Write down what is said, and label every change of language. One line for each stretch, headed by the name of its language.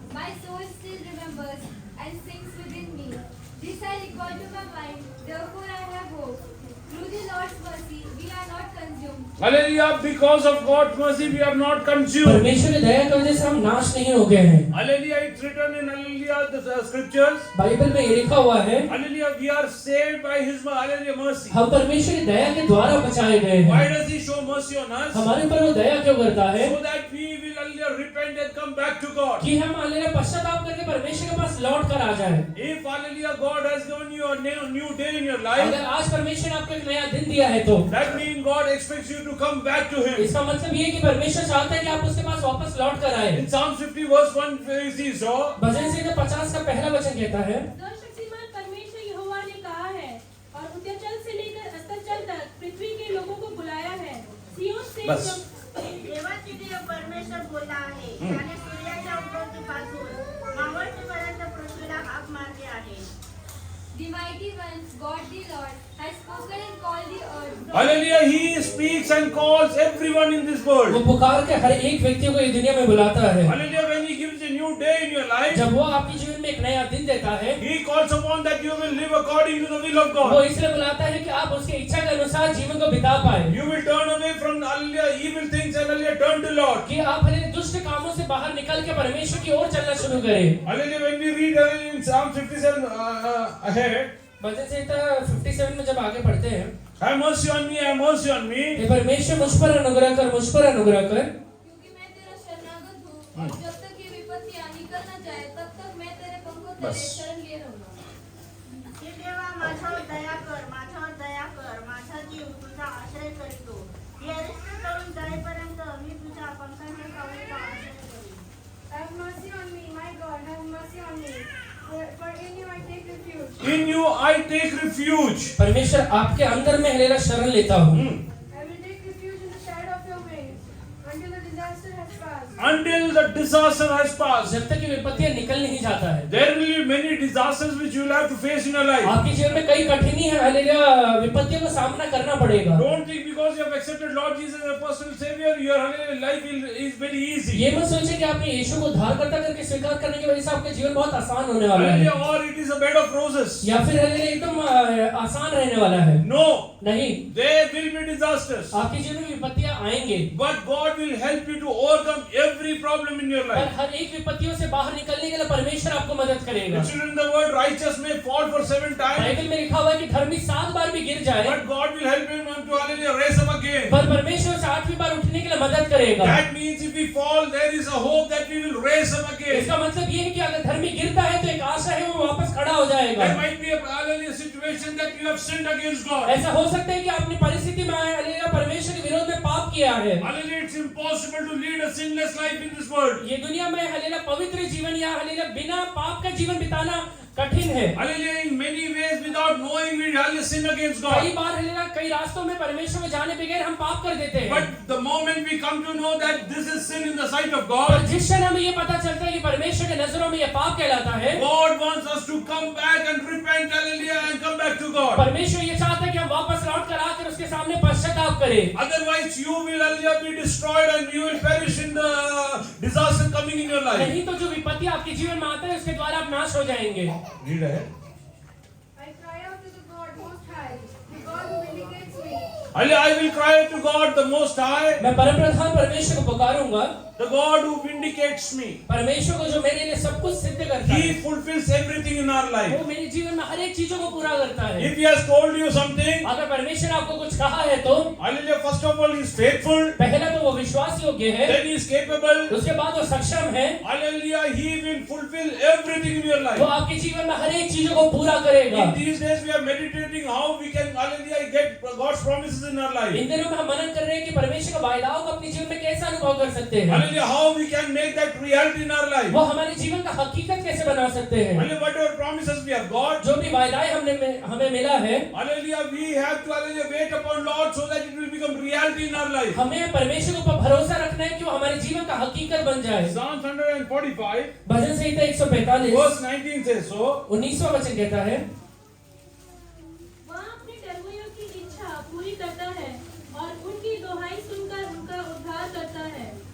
English: My soul still remembers and sings within me. This I recall to my mind, therefore I have hope. Through the Lord's mercy we are not consumed, Hallelujah. Because of God's mercy, we are not consumed.
Hindi: परमेश्वर की दया की वजह से हम नाश नहीं हो गए हैं।
English: Hallelujah. It's written in Hallelujah the scriptures.
Hindi: Bible में ये लिखा हुआ है,
English: Hallelujah. We are saved by His Hallelujah mercy.
Hindi: हम परमेश्वर की दया के द्वारा बचाए गए
English: Why
Hindi: हैं।
English: does He show mercy on us?
Hindi: हमारे ऊपर वो दया क्यों करता है?
English: So that we will Hallelujah repent and come back to God.
Hindi: कि हम हालेलुया पश्चाताप करके परमेश्वर के पास लौट कर आ जाए।
English: If Hallelujah God has given you a new day in your life,
Hindi: अगर आज परमेश्वर ने आपको एक नया दिन दिया है तो
English: that means God expects you to come back to Him.
Hindi: इसका मतलब ये है कि परमेश्वर चाहता है कि आप उसके पास वापस लौट कर आए।
English: In Psalm 50 verse 1 we see so.
Hindi: भजन संहिता 50 का पहला वचन कहता है, सर्वशक्तिमान परमेश्वर यहोवा ने कहा है और उद्याचल से लेकर अस्ताचल तक पृथ्वी के लोगों को बुलाया है। सिय्योन से बस।
Marathi: देवाची देव परमेश्वर बोलला आहे, त्याने सूर्याच्या उगवतीपासून मावळतीपर्यंत पृथ्वीला हाक मारली आहे.
English: The mighty ones, God the Lord, has spoken and called the earth. Hallelujah. He speaks and calls everyone in this
Hindi: वो
English: world.
Hindi: पुकार के हर एक व्यक्ति को इस दुनिया में बुलाता है।
English: Hallelujah. When He gives a new day in your life,
Hindi: जब वो आपके जीवन में एक नया दिन देता है,
English: He calls upon that you will live according to the will of
Hindi: वो
English: God.
Hindi: इसलिए बुलाता है कि आप उसकी इच्छा के अनुसार जीवन को बिता पाए,
English: You will turn away from Hallelujah evil things and Hallelujah turn to Lord.
Hindi: कि आप हरे दुष्ट कामों से बाहर निकल के परमेश्वर की ओर चलना शुरू करें।
English: Hallelujah. When we read Hallelujah in Psalm 57 ahead,
Hindi: भजन संहिता 57 में जब आगे पढ़ते हैं,
English: have mercy on me, have mercy on me.
Hindi: हे परमेश्वर मुझ पर अनुग्रह कर, मुझ पर अनुग्रह कर, क्योंकि मैं तेरा शरणागत हूँ और जब तक ये विपत्तियाँ निकल न जाए तब तक मैं तेरे पंखों तले बस। शरण लिए रहूंगा।
Marathi: हे देवा माझ्यावर दया कर, माझ्यावर दया कर, माझा जीव तुझा आश्रय करीतो. येरिस्ते तळून जाईपर्यंत मी तुझ्या पंखांच्या सावलीला आश्रय करीन.
English: Have mercy on me, my God, have mercy on me. For in you I take refuge. In you I take refuge.
Hindi: परमेश्वर आपके अंदर में हलेला शरण लेता हूँ।
English: I will take refuge in the shadow of your wings until the disaster has passed. Until the disaster has passed.
Hindi: जब तक ये विपत्तियां निकल नहीं जाता है,
English: There will be many disasters which you will have to face in your life.
Hindi: आपके जीवन में कई कठिनी है हलेलुया विपत्तियों का सामना करना पड़ेगा।
English: Don't think because you have accepted Lord Jesus as a personal Savior, your Hallelujah life is very easy.
Hindi: ये मत सोचिए कि आपने यीशु को उद्धारकर्ता करके स्वीकार करने की वजह से आपका जीवन बहुत आसान होने वाला है,
English: Hallelujah, or it is a bed of roses.
Hindi: या फिर हलेलुया एकदम आसान रहने वाला है।
English: No,
Hindi: नहीं,
English: there will be disasters.
Hindi: आपके जीवन में विपत्तियां आएंगे,
English: But God will help you to overcome every problem in your
Hindi: पर
English: life.
Hindi: हर एक विपत्तियों से बाहर निकलने के लिए परमेश्वर आपको मदद करेगा।
English: It's written in the word, righteous may fall for 7 times,
Hindi: Bible में लिखा हुआ है कि धर्मी 7 बार भी गिर जाए,
English: but God will help him to Hallelujah raise up again.
Hindi: पर परमेश्वर उसे 8वीं बार उठने के लिए मदद करेगा।
English: That means if we fall, there is a hope that we will raise up again.
Hindi: इसका मतलब ये है कि अगर धर्मी गिरता है तो एक आशा है वो वापस खड़ा हो जाएगा।
English: There might be a Hallelujah situation that you have sinned against God.
Hindi: ऐसा हो सकता है कि आपने परिस्थिति में हालेलुया परमेश्वर के विरोध में पाप किया है।
English: Hallelujah, it's impossible to lead a sinless life in this world.
Hindi: ये दुनिया में हालेलुया पवित्र जीवन या हालेलुया बिना पाप का जीवन बिताना कठिन है।
English: Hallelujah, in many ways without knowing we Hallelujah sin against God.
Hindi: कई बार हालेलुया कई रास्तों में परमेश्वर में जाने बगैर हम पाप कर देते हैं।
English: But the moment we come to know that this is sin in the sight of
Hindi: और
English: God,
Hindi: जिस क्षण हमें ये पता चलता है कि परमेश्वर के नजरों में ये पाप कहलाता है,
English: God wants us to come back and repent, Hallelujah, and come back to God.
Hindi: परमेश्वर ये चाहता है कि हम वापस लौट कर आकर उसके सामने पश्चाताप करें।
English: Otherwise, you will Hallelujah be destroyed and you will perish in the disaster coming in your life.
Hindi: नहीं तो जो विपत्ति आपके जीवन में आता है उसके द्वारा आप नाश हो जाएंगे।
English: Read ahead. I cry out to the God Most High, the God who vindicates me. Hallelujah, I will cry to God the Most High,
Hindi: मैं परमप्रधान परमेश्वर को पुकारूंगा,
English: the God who vindicates me.
Hindi: परमेश्वर को जो मेरे लिए सब कुछ सिद्ध करता है,
English: He fulfills everything in our
Hindi: वो
English: life.
Hindi: मेरे जीवन में हर एक चीजों को पूरा करता है।
English: If He has told you something,
Hindi: अगर परमेश्वर ने आपको कुछ कहा है तो
English: Hallelujah, first of all, He is faithful,
Hindi: पहला तो वो विश्वास योग्य है,
English: then He is capable,
Hindi: उसके बाद वो सक्षम है,
English: Hallelujah, He will fulfill everything in your
Hindi: वो
English: life.
Hindi: आपके जीवन में हर एक चीजों को पूरा करेगा।
English: In these days, we are meditating how we can, Hallelujah, get God's promises in our life.
Hindi: इन दिनों में हम मनन कर रहे हैं कि परमेश्वर के वायदाओं को अपने जीवन में कैसे अनुभव कर सकते हैं,
English: Hallelujah, how we can make that reality in our life.
Hindi: वो हमारे जीवन का हकीकत कैसे बना सकते हैं।
English: Hallelujah, whatever promises we have got,
Hindi: जो भी वायदाएं हमें मिला है,
English: Hallelujah, we have to Hallelujah wait upon Lord so that it will become reality in our life.
Hindi: हमें परमेश्वर के ऊपर भरोसा रखना है कि वो हमारे जीवन का हकीकत बन जाए।
English: Psalm 145
Hindi: भजन संहिता 145
English: verse 19 says so.
Hindi: 19वां वचन कहता है, वह अपने टरबुइयों की इच्छा पूरी करता है और उनकी दोहाई सुनकर उनका उद्धार करता है।